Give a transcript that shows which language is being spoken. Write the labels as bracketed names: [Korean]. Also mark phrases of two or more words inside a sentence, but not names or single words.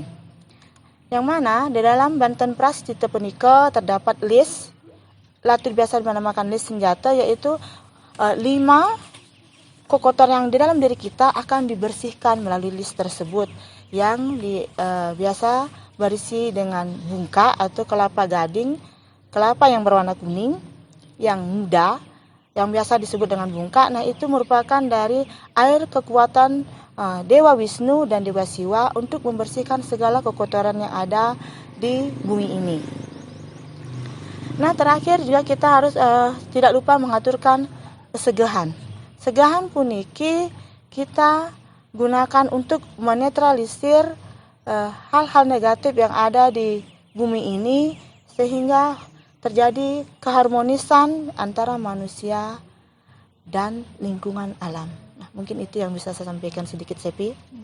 [Indonesian] Yang mana di dalam Banten Prascita punika terdapat list, latur biasa dinamakan list senjata, yaitu 5 kokotoran yang di dalam diri kita akan dibersihkan melalui list tersebut yang biasa berisi dengan bungka atau kelapa gading, kelapa yang berwarna kuning, yang muda, yang biasa disebut dengan bungka. Nah, itu merupakan dari air kekuatan Dewa Wisnu dan Dewa Siwa untuk membersihkan segala kekotoran yang ada di bumi ini. Nah, terakhir juga kita harus tidak lupa mengaturkan segahan. Segahan puniki kita gunakan untuk menetralisir hal-hal negatif yang ada di bumi ini sehingga terjadi keharmonisan antara manusia dan lingkungan alam. Nah, mungkin itu yang bisa saya sampaikan sedikit, Sepi.